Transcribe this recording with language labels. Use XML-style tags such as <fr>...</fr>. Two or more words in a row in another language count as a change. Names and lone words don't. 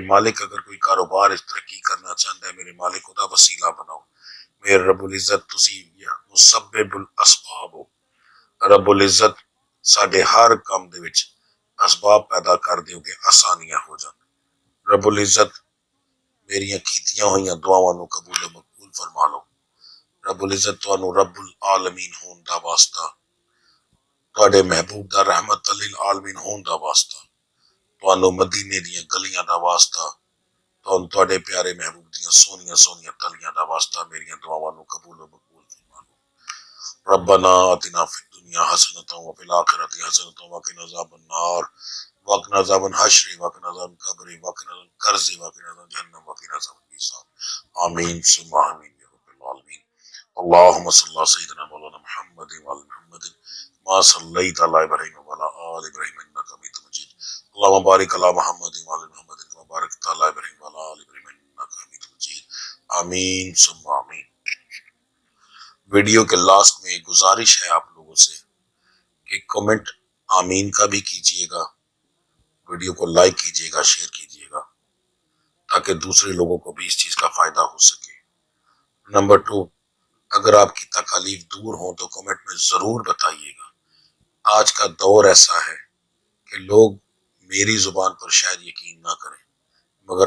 <ur>مالک اگر کوئی کاروبار ترقی کرنا چاہتا ہے میرے مالک خدا وسیلہ بناؤ،</ur> <pa>میرے رب العزت تسی مسبب الاسباب ہو، رب العزت ساڈے ہر کام دے وچ اسباب پیدا کر دیو کہ آسانیاں ہو جان، رب العزت میریاں کیتیاں ہوئیاں دعاواں نو قبول و مقبول فرما لو، رب العزت تانوں رب العالمین ہون دا واسطہ، تواڈے محبوب دا رحمت للعالمین ہون دا واسطہ، تانوں مدینے دیاں گلیاں دا واسطہ، تواڈے پیارے محبوب دیاں سونیاں سونیاں تلیاں دا واسطہ میریاں دعاواں نو قبول و مقبول فرما لو،</pa> <ar>ربنا آتنا فی الدنیا حسنۃ وفی الآخرۃ حسنۃ وقنا عذاب النار وقنا عذاب الحشر وقنا عذاب القبر وقنا عذاب القرض وقنا عذاب جہنم وقنا عذاب الحساب، آمین ثم آمین یا رب العالمین۔ اللهم صل على سيدنا مولانا محمد وعلى محمد ما صليت على ابراهيم وعلى ال ابراهيم انك حميد مجيد، اللهم بارك على محمد وعلى محمد كما باركت على ابراهيم وعلى ال ابراهيم انك حميد مجيد، آمین ثم آمین۔</ar> <ur>ویڈیو کے لاسٹ میں ایک گزارش ہے آپ لوگوں سے کہ کمنٹ آمین کا بھی کیجئے گا، ویڈیو کو لائک کیجئے گا، شیئر کیجئے گا تاکہ دوسرے لوگوں کو بھی اس چیز کا فائدہ ہو سکے۔ نمبر 2، اگر آپ کی تکالیف دور ہوں تو کمنٹ میں ضرور بتائیے گا، آج کا دور ایسا ہے کہ لوگ میری زبان پر شاید یقین نہ کریں مگر</ur>